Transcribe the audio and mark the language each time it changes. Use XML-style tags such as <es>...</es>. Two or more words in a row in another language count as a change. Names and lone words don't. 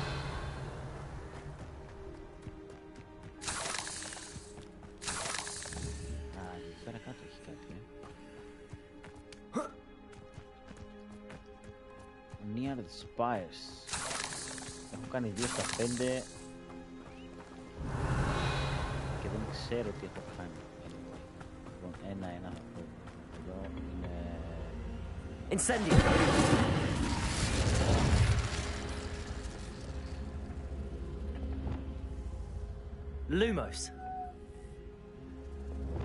<el>Εκεί πέρα κάτω έχει κάτι.</el> <en>Near the spires.</en> <el>Έχω κάνει 2 στα 5 και δεν ξέρω τι έχω κάνει. Λοιπόν, ένα θα πω. Εδώ είναι...</el> <la>Incendio. Lumos.</la>